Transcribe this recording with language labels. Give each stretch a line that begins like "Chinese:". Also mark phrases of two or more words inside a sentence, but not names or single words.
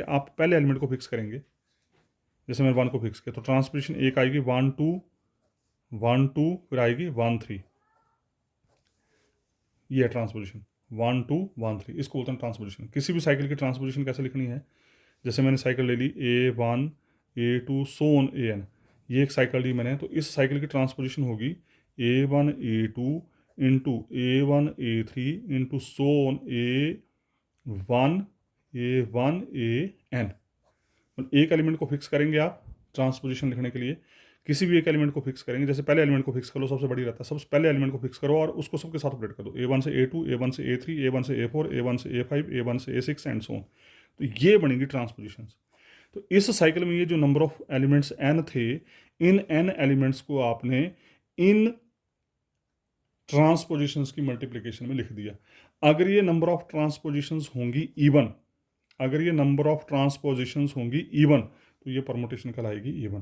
Hindi: आप पहले एलिमेंट को फिक्स करेंगे, जैसे मैंने 1 को फिक्स किया तो ट्रांसपोजिशन एक आएगी 1 2 1 2, फिर आएगी 1 3, ये है ट्रांसपोजिशन 1 2 1 3, इसको बोलते हैं ट्रांसपोजिशन। किसी भी साइकिल की ट्रांसपोजिशन कैसे लिखनी है, जैसे मैंने साइकिल ले ली A1 A2
English: so on
Hindi: AN, ये एक साइकिल ली मैंने, तो इस साइकिल की ट्रांसपोजिशन होगी A1 A2 इंटू A1 A3 इंटू
English: so on
Hindi: A1 AN। एक एलिमेंट को फिक्स करेंगे आप ट्रांसपोजिशन लिखने के लिए, किसी भी एक एलिमेंट को फिक्स करेंगे, जैसे पहले एलिमेंट को फिक्स कर लो, सबसे बड़ी रहता है, सबसे पहले एलिमेंट को फिक्स करो और उसको सबके साथ अपडेट कर दो, A1 से A2 A1 से A3 A1 से A4 A1 से A5 A1 से A6
English: and so on.
Hindi: तो ये बनेगी ट्रांसपोजिशंस। तो इस साइकिल में ये जो
English: number of elements
Hindi: n थे, इन n एलिमेंट्स को आपने इन ट्रांसपोजिशंस की मल्टीप्लिकेशन में लिख दिया। अगर ये
English: number of transpositions
Hindi: होंगी इवन, अगर ये
English: number of transpositions
Hindi: होंगी इवन तो ये परमुटेशन कहलाएगी इवन।